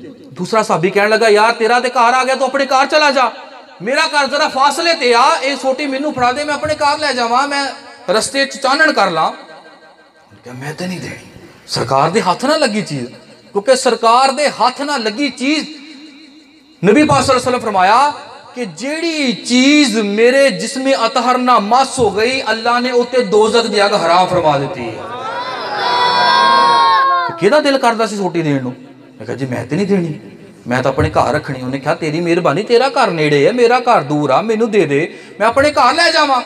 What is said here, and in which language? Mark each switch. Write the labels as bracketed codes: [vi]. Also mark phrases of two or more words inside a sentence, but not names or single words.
[pa] دوسرا صحابی کہنے لگا یار تیرا تے گھر آ گیا، تو اپنے گھر چلا جا، میرا گھر ذرا فاصلے تے آ، یہ سوٹی مینوں پھڑا دے، میں اپنے گھر لے جاواں، میں رستے چ چانن کر لا. میں تو نہیں دینی، سرکار دے ہتھ نہ لگی چیز، کیونکہ سرکار دے ہاتھ نہ لگی چیز. نبی پاک [ar] صلى الله عليه وسلم [pa] فرمایا کہ جیہڑی چیز میرے جسم اطہر نہ مس ہو گئی، اللہ نے اتے دوزخ دی اگ حرام فرما دی ہے. کہدا دل کردا سی سوٹی دین نوں? میں کہا جی میں تے نہیں دینی، میں تو اپنے گھر رکھنی۔ انہیں کہا تیری مہربانی، تیرا گھر نیڑے ہے، میرا گھر دور آ، مینوں دے دے، میں اپنے گھر لے جاواں.